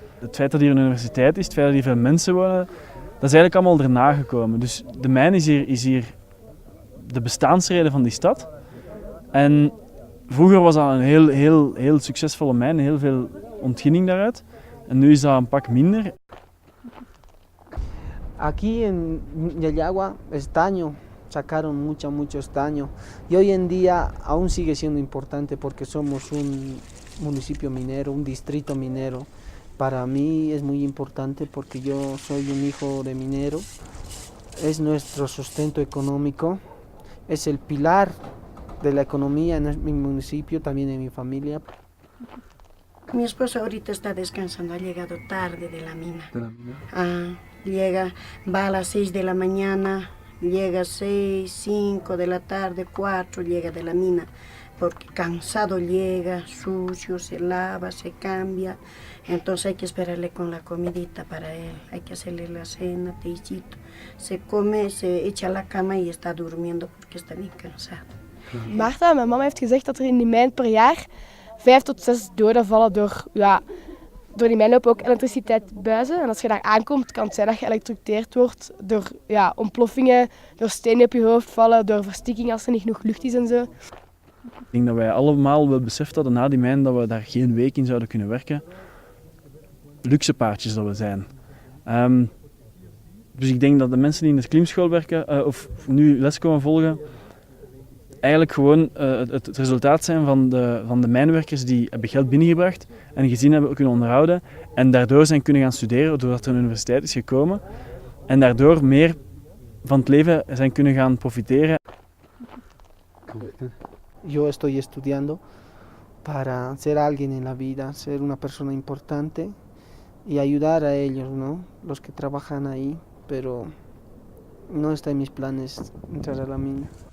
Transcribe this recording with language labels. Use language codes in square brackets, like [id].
[nl] Het feit dat hier een universiteit is, het feit dat hier veel mensen wonen, dat is eigenlijk allemaal erna gekomen. Dus de mijn is hier de bestaansreden van die stad. En vroeger was dat een heel succesvolle mijn, heel veel ontginning daaruit. En nu is dat een pak minder. [es] Aquí en Yayagua, estaño, sacaron mucho estaño. Y hoy en día aún sigue siendo importante porque somos un municipio minero, un distrito minero. Para mí es muy importante porque yo soy un hijo de minero. Es nuestro sustento económico, es el pilar de la economía en mi municipio, también en mi familia. Mi esposo ahorita está descansando, ha llegado tarde de la mina. ¿De la mina? Va a las 6 de la mañana, llega a 6, 5 de la tarde, 4 llega de la mina, porque cansado llega, sucio, se lava, se cambia, entonces hay que esperarle con la comidita para él, hay que hacerle la cena, tecito, se come, se echa a la cama y está durmiendo porque está bien cansado. [nl] Marta, mijn mama heeft gezegd dat er in die mijn per jaar 5 tot 6 doden vallen door die mijn lopen ook elektriciteitsbuizen. En als je daar aankomt, kan het zijn dat je geëlektrocuteerd wordt door ontploffingen, door stenen op je hoofd vallen, door verstikking als er niet genoeg lucht is en zo. Ik denk dat wij allemaal wel beseft hadden na die mijn dat we daar geen week in zouden kunnen werken. Luxe paardjes dat we zijn. Dus ik denk dat de mensen die in de klimschool werken of nu les komen volgen, eigenlijk gewoon het resultaat zijn van de mijnwerkers die hebben geld binnengebracht en een gezin hebben kunnen onderhouden en daardoor zijn kunnen gaan studeren doordat er een universiteit is gekomen en daardoor meer van het leven zijn kunnen gaan profiteren. [es] Yo estoy estudiando para ser alguien en la vida, ser una persona importante y ayudar a ellos, ¿no? Los que trabajan ahí, pero no está en mis planes entrar a la mina.